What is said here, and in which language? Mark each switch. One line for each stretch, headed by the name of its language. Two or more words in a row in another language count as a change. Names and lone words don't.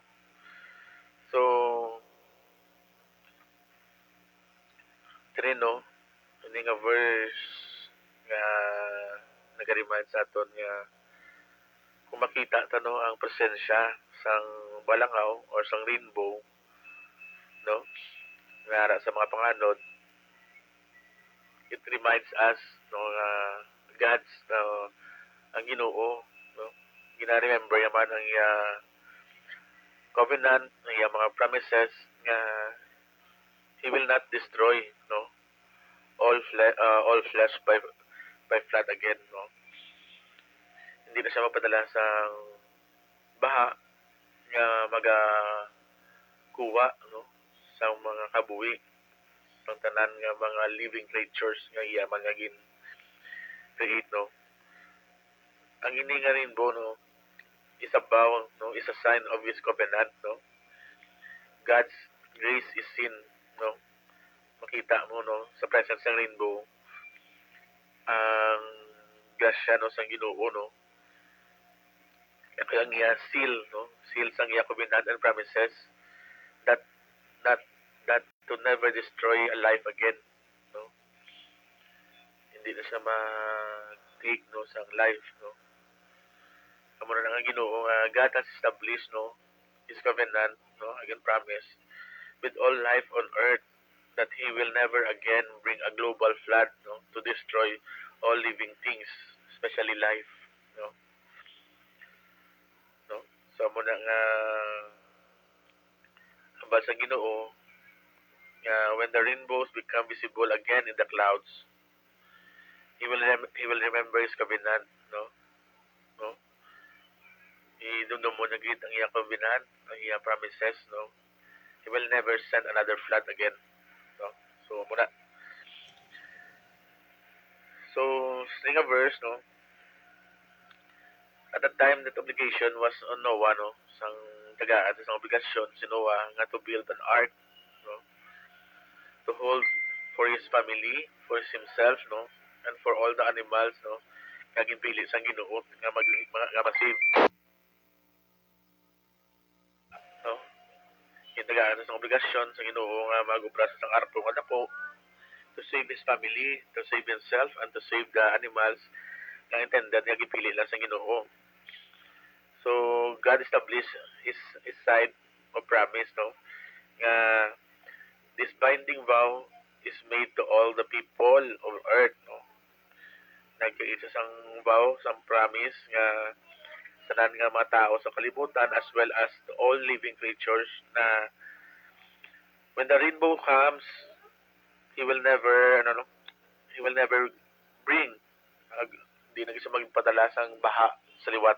Hiligaynon: So kini, no, ini nga verse nga nag-remind sa aton nga kung makita ta, no, ang presensya sang balangaw or sang rainbow, no, nga sa mga panganod,
English: it reminds us, no, God's,
Hiligaynon: ang Ginoo, no, gina-remember naman ang covenant, ang mga promises nga
English: he will not destroy, no, all flesh by flood again,
Hiligaynon: no. Hindi na siya mapadala sa baha nga kuha, no, sa mga kabuhi ng tanan nga mga living creatures nga iya mga gin create, no. Ang ini nga
English: rainbow, no, is a bow, no, is a sign of his covenant, no. God's grace is seen, no.
Hiligaynon: Makita mo, no, sa presence ng rainbow ang grasya, no, sa Ginoo, no. Kaya ang iya seal, no, seal sa iya
English: covenant and promises that that that to never destroy a life again, no.
Hiligaynon: Hindi na siya mag-take, no, sa life, no. Amo na nga Ginoo nga
English: God has established, no, his covenant, no, again promise with all life on earth that he will never again bring a global flood, no, to destroy all living things, especially life, no. No?
Hiligaynon: So amo na nga hambal sa Ginoo nga
English: when the rainbows become visible again in the clouds, he will remember his covenant, no. No?
Hiligaynon: Idumdum mo na gid ang iyang covenant, ang iyang promises, no.
English: He will never send another flood again, no. So muna. So sing a verse, no. At the time that obligation was on Noah, no,
Hiligaynon: sang tagaan sa obligasyon si Noah nga
English: to build an ark, no, to hold for his family, for himself, no, and for all the animals,
Hiligaynon: no, nga ginpili sang Ginoo nga nga masave, no. Tagaan sa obligasyon sa Ginoo nga magubra sa sang arko nga dako
English: to save his family, to save himself, and to save the animals
Hiligaynon: nga intended nga gipili lang sa Ginoo.
English: So God established his side of promise, no, nga this binding vow is made to all the people of earth, no.
Hiligaynon: Nagkaisa sang vow, sang promise nga tanan nga mga tao sa kalibutan
English: as well as to all living creatures
Hiligaynon: na
English: when the rainbow comes, he will never he will never bring
Hiligaynon: di na siya magpadala sang baha sa liwat.